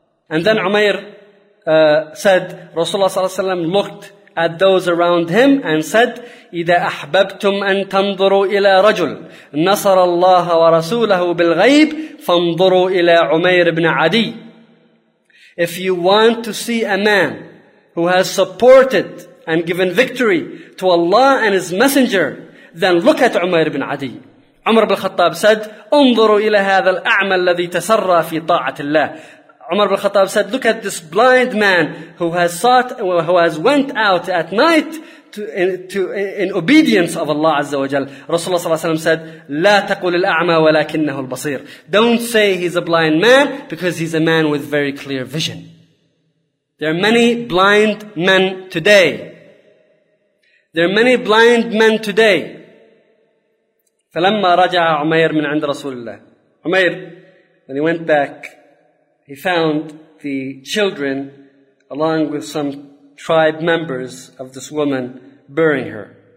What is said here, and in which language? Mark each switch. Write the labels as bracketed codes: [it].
[en] And then Umayr said, Rasulullah sallallahu alayhi wa sallam looked at those around him and said, [ar] إِذَا أَحْبَبْتُمْ أَن تَنْظُرُوا إِلَىٰ رَجُلٍ نَصَرَ اللَّهَ وَرَسُولَهُ بِالْغَيْبِ فَانْظُرُوا إِلَىٰ عُمَيْرِ بْنَ عَدِيٍ. [en] If you want to see a man who has supported and given victory to Allah and His Messenger, then look at Umayr ibn Adi. Umar ibn Khattab said, [ar] انظروا إلى هذا الأعمى الذي تسرى في طاعة الله. [en] Umar ibn Khattab said, look at this blind man who has went out at night in obedience of Allah Azza wa Jal. Rasulullah صلى الله عليه وسلم said, [ar] لا تقول الأعمى ولكنه البصير. [en] Don't say he's a blind man because he's a man with very clear vision. There are many blind men today. There are many blind men today. [ar] فَلَمَّا رَجَعَ عُمَيْرٌ مِنْ عِنْدَ رَسُولِ اللَّهِ. [en] Umayr, when he went back, he found the children along with some tribe members of this woman burying her.